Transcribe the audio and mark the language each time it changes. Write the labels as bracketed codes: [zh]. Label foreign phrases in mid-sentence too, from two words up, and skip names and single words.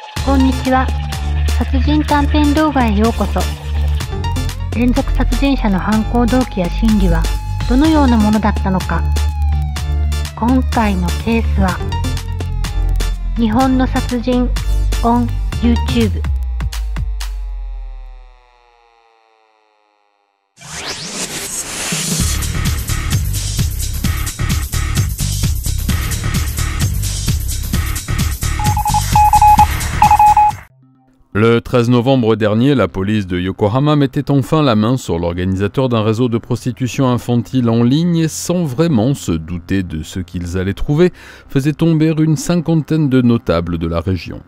[ja] こんにちは。殺人短編動画へようこそ。連続殺人者の犯行動機や心理はどのようなものだったのか。今回のケースは日本の殺人 [en] on YouTube。 [fr] Le 13 novembre dernier, la police de Yokohama mettait enfin la main sur l'organisateur d'un réseau de prostitution infantile en ligne et sans vraiment se douter de ce qu'ils allaient trouver, faisait tomber une cinquantaine de notables de la région.